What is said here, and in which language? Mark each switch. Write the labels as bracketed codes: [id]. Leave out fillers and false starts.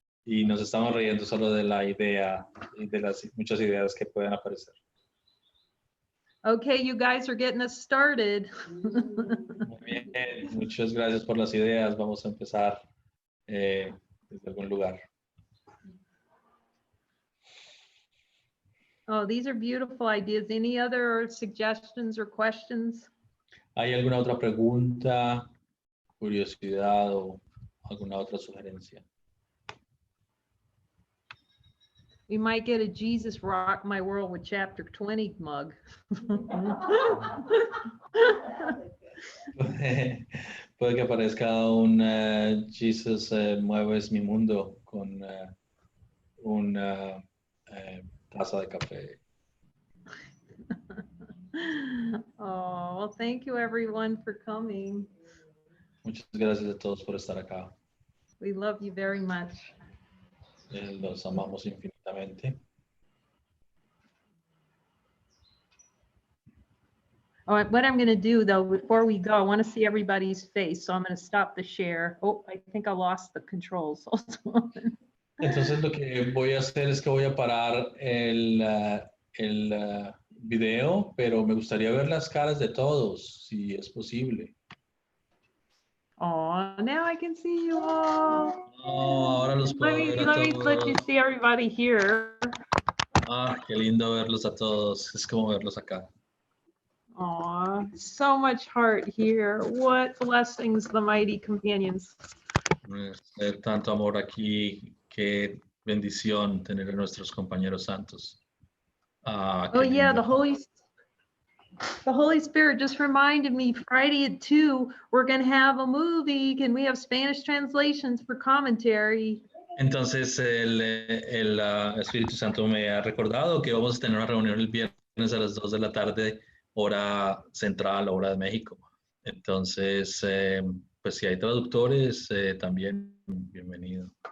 [es] Y nos estamos riendo solo de la idea y de las muchas ideas que pueden aparecer. [en] Okay, you guys are getting us started. [es] Muy bien, muchas gracias por las ideas. Vamos a empezar desde algún lugar. [en] Oh, these are beautiful ideas. Any other suggestions or questions? [es] ¿Hay alguna otra pregunta, curiosidad o alguna otra sugerencia? [en] We might get a Jesus Rock My World with Chapter 20 mug. [es] Puede que aparezca un Jesus Mueves Mi Mundo con una taza de café. [en] Oh, well, thank you everyone for coming. [es] Muchas gracias a todos por estar acá. [en] We love you very much. [es] Los amamos infinitamente. [en] All right, what I'm going to do though, before we go, I want to see everybody's face. So I'm going to stop the share. Oh, I think I lost the controls. [es] Entonces lo que voy a hacer es que voy a parar el video, pero me gustaría ver las caras de todos, si es posible. [en] Oh, now I can see you all. [es] Oh, ahora los puedo ver a [en] Let me let you [es] todos. [en] see everybody here. [es] Ah, qué lindo verlos a todos. Es como verlos acá. [en] Oh, so much heart here. What blessings, the mighty companions. [es] Tanto amor aquí. Qué bendición tener a nuestros compañeros santos. Ah, Oh yeah, lindo. [en] the Holy Spirit just reminded me Friday at 2, we're going to have a movie. Can we have Spanish translations for commentary? [es] Entonces el Espíritu Santo me ha recordado que vamos a tener una reunión el viernes a las 2 de la tarde hora central, hora de México. Entonces, pues si hay traductores, también bienvenido.